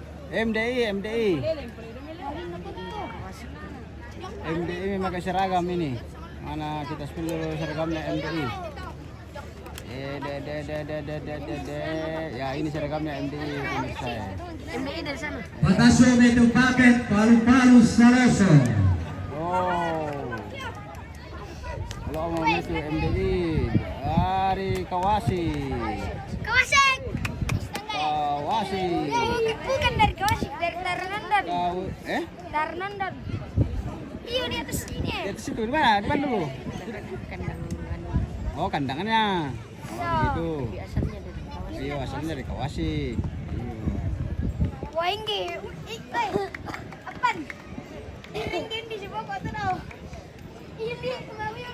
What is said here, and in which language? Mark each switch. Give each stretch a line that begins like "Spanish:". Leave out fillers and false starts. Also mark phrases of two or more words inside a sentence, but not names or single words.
Indonesian: MDI. MDI memakai seragam ini. Mana kita spill dulu seragamnya MDI. Ya ini seragamnya MDI pemirsa. MDI dari sana. Batasome paket Palu-Palu Saloso. Oh. Kalau mau itu MDI dari Kawasi. Kawasek. Kawasi. Bukan dari Kawasek, dari Tarnandan. Eh? Tarnandan. Iya di atas sini. Di atas situ di mana? Di mana dulu? Kandang Oh, kandangannya. Oh, gitu. asalnya dari kawasan. Iya, asalnya dari Kawasi. Wah ini, apaan? Ini di sebuah kota tau. Ini kemarin yang